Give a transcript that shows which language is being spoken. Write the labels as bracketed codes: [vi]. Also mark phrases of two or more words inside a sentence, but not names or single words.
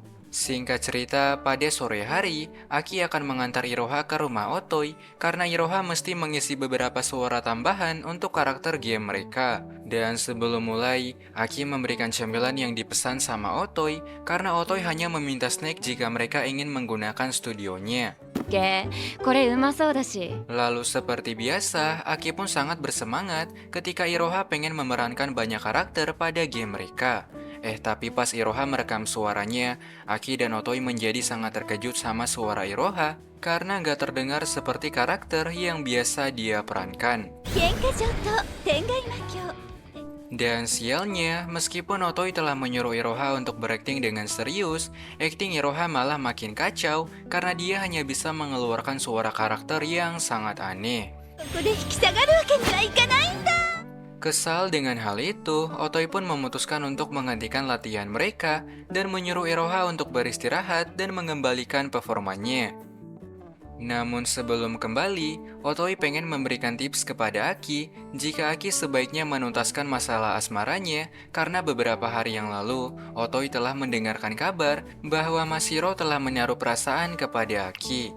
[id] Singkat cerita, pada sore hari, Aki akan mengantar Iroha ke rumah Otoi karena Iroha mesti mengisi beberapa suara tambahan untuk karakter game mereka. Dan sebelum mulai, Aki memberikan cemilan yang dipesan sama Otoi karena Otoi hanya meminta snack jika mereka ingin menggunakan studionya. [ja] これうまそうだし。 [id] Lalu seperti biasa, Aki pun sangat bersemangat ketika Iroha pengen memerankan banyak karakter pada game mereka. Tapi pas Iroha merekam suaranya, Aki dan Otoi menjadi sangat terkejut sama suara Iroha karena gak terdengar seperti karakter yang biasa dia perankan. [ja] 喧嘩上等天外魔境 [id] Dan sialnya, meskipun Otoi telah menyuruh Iroha untuk berakting dengan serius, akting Iroha malah makin kacau karena dia hanya bisa mengeluarkan suara karakter yang sangat aneh. [ja] ここで引き下がるわけにはいかないんだ [id] Kesal dengan hal itu, Otoi pun memutuskan untuk menghentikan latihan mereka dan menyuruh Iroha untuk beristirahat dan mengembalikan performanya. Namun sebelum kembali, Otoi pengen memberikan tips kepada Aki jika Aki sebaiknya menuntaskan masalah asmaranya karena beberapa hari yang lalu, Otoi telah mendengarkan kabar bahwa Mashiro telah menaruh perasaan kepada Aki.